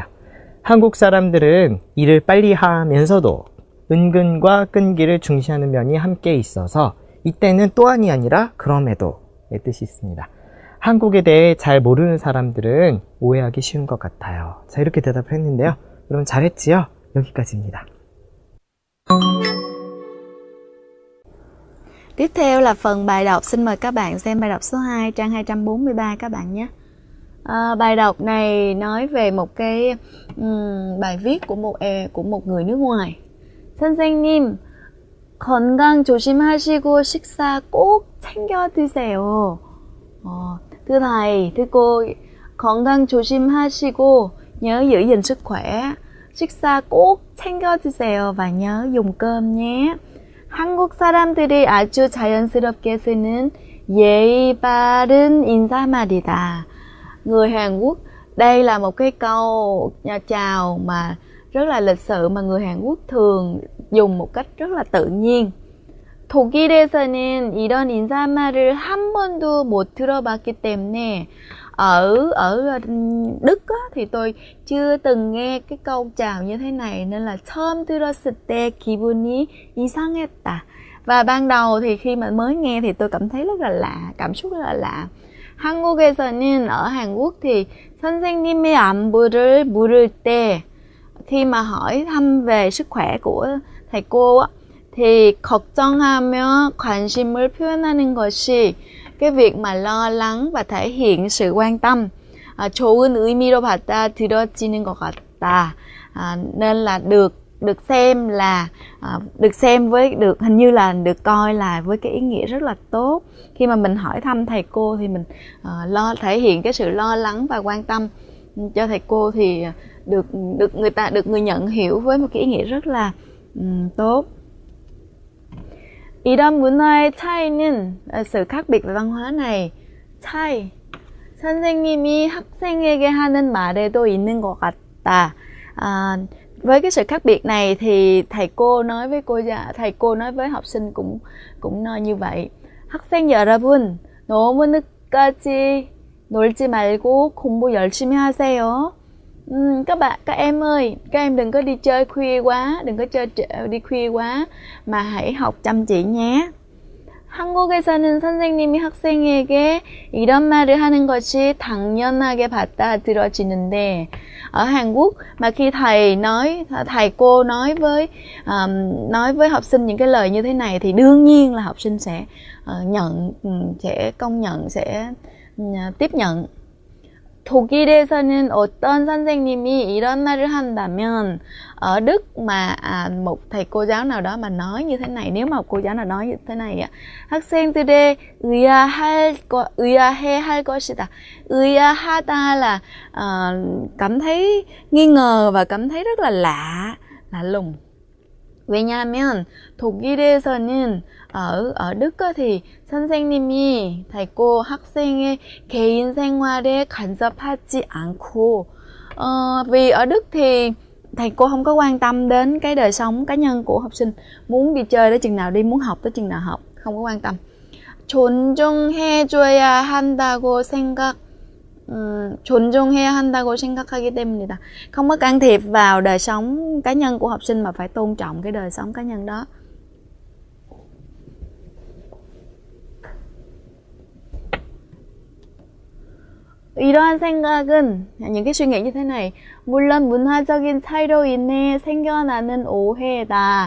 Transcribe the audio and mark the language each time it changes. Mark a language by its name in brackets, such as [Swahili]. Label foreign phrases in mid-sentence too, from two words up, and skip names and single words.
[Korean] 한국 사람들은 일을 빨리 하면서도 은근과 끈기를 중시하는 면이 함께 있어서 이때는 또한이 아니라 그럼에도의 뜻이 있습니다. 한국에 대해 잘 모르는 사람들은 오해하기 쉬운 것 같아요. 자, 이렇게 대답을 했는데요. 여러분 잘했지요? 여기까지입니다. [Vietnamese] Tiếp theo là phần bài đọc. Xin mời các bạn xem bài đọc số 2, trang 243 các bạn nhé. Bài đọc này nói về một cái bài viết của một người nước ngoài. [Korean] 선생님, 건강 조심하시고 식사 꼭 챙겨 드세요. [Vietnamese] Thưa thầy, thưa cô, [Korean] 건강 조심하시고 [Vietnamese] nhớ giữ gìn sức khỏe. [Korean] 식사 꼭 챙겨 드세요 [Vietnamese] và nhớ dùng cơm nhé. [Korean] 한국 사람들이 아주 자연스럽게 쓰는 예의 바른 인사말이다. [Vietnamese] Người Hàn Quốc, đây là một cái câu chào mà rất là lịch sự mà người Hàn Quốc thường dùng một cách rất là tự nhiên. [Korean] 독일에서는 이런 인사말을 한 번도 못 들어봤기 때문에 [Vietnamese] ở Đức á, thì tôi chưa từng nghe cái câu chào như thế này nên là [Korean] 처음 들었을 때 기분이 이상했다. [Vietnamese] Và ban đầu thì khi mà mới nghe thì tôi cảm thấy rất là lạ, cảm xúc rất là lạ. 한국에서는 ở Hàn Quốc thì [Korean] 선생님의 안부를 물을 때 [Vietnamese] khi mà hỏi thăm về sức khỏe của thầy cô á, thì [Korean] 걱정하며 관심을 표현하는 것이 [Vietnamese] cái việc mà lo lắng và thể hiện sự quan tâm. [Korean] 좋은 의미로 받아들여지는 것 같다. [Vietnamese] Nên là được xem là hình như là được coi là với cái ý nghĩa rất là tốt. Khi mà mình hỏi thăm thầy cô thì mình thể hiện cái sự lo lắng và quan tâm cho thầy cô thì được người nhận hiểu với một cái ý nghĩa rất là tốt. [Korean] 이런 문화의 차이는 [Vietnamese] sự khác biệt về văn hóa này. [Korean] 차이. 선생님이 학생에게 하는 말에도 있는 것 같다. [Vietnamese] Với cái sự khác biệt này thì thầy cô nói với học sinh cũng nói như vậy. [Korean] 학생 여러분, 너무 늦까지 놀지 말고 공부 열심히 하세요. [Vietnamese] Các em ơi, các em đừng có đi chơi khuya quá, đừng có đi khuya quá mà hãy học chăm chỉ nhé. [Korean] 한국에서는 선생님이 학생에게 이런 말을 하는 것이 당연하게 받아들여지는데 [Vietnamese] ở Hàn Quốc mà khi thầy cô nói với học sinh những cái lời như thế này thì đương nhiên là học sinh sẽ công nhận, sẽ tiếp nhận. [Korean] 독일에서는 어떤 선생님이 이런 말을 한다면 [Vietnamese] ở Đức mà một thầy cô giáo nào đó mà nói như thế này, nếu mà một cô giáo nào nói như thế này [Korean] 학생들의 의아해할 것이다. [Vietnamese] 의아하다 là cảm thấy nghi ngờ và cảm thấy rất là lạ lùng. [Korean] 왜냐하면 독일에서는 [Vietnamese] ở Đức á, thì 선생님이 thầy cô [Korean] 학생의 개인 생활에 간섭하지 않고 [Vietnamese] vì ở Đức thì thầy cô không có quan tâm đến cái đời sống cá nhân của học sinh, muốn đi chơi tới chừng nào đi, muốn học tới chừng nào học, không có quan tâm. [Korean] 존중해줘야 한다고 존중해야 한다고 생각하기 때문이다. [Vietnamese] Không có can thiệp vào đời sống cá nhân của học sinh mà phải tôn trọng cái đời sống cá nhân đó. [Korean] 이러한 생각은, [Vietnamese] những cái suy nghĩ như thế này, [Korean] 물론 문화적인 차이로 인해 생겨나는 오해다.